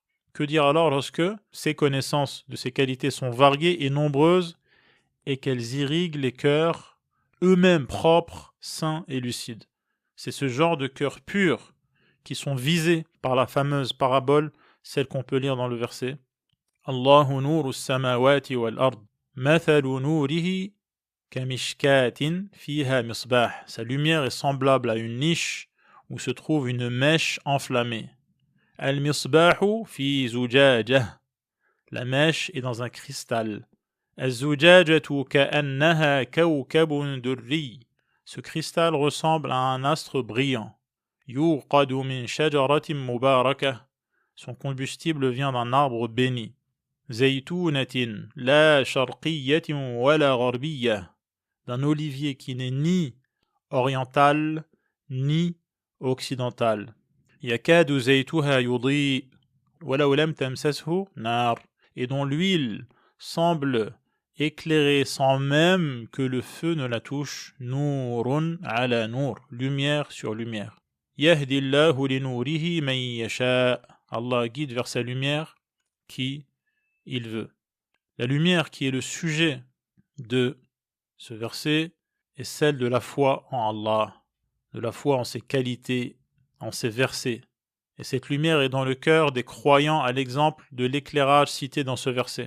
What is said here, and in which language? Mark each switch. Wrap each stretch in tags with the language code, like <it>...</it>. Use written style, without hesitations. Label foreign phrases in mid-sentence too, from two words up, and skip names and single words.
<fr>Que dire alors lorsque ces connaissances de ces qualités sont variées et nombreuses et qu'elles irriguent les cœurs eux-mêmes propres, sains et lucides? C'est ce genre de cœurs purs qui sont visés par la fameuse parabole, celle qu'on peut lire dans le verset</fr> <ar>الله نور السماوات والأرض مثل نوره كمشكاة فيها مصباح.</ar> <fr>Sa lumière est semblable à une niche où se trouve une mèche enflammée.</fr> <ar>المصباح في زجاجة.</ar> <fr>La mèche est dans un cristal.</fr> <ar>الزجاجة كأنها كوكب دري.</ar> <fr>Ce cristal ressemble à un astre brillant.</fr> <ar>يوقد من شجرة مباركة.</ar> <fr>Son combustible vient d'un arbre béni.</fr> <ar>زيتونة لا شرقية ولا غربية.</ar> <fr>D'un olivier qui n'est ni oriental ni occidental.</fr> <ar>يكاد زيتها يضيء وَلَوْ لَمْ تَمْسَسْهُ نَارٌ</ar> <fr>et dont l'huile semble éclairer sans même que le feu ne la touche.</fr> <ar>نور على نور,</ar> <fr>lumière sur lumière.</fr> <ar>يهدي الله لنوره من يشاء.</ar> <fr>Allah guide vers sa lumière qui il veut. La lumière qui est le sujet de ce verset est celle de la foi en Allah, de la foi en ses qualités, en ses versets. Et cette lumière est dans le cœur des croyants à l'exemple de l'éclairage cité dans ce verset.</fr>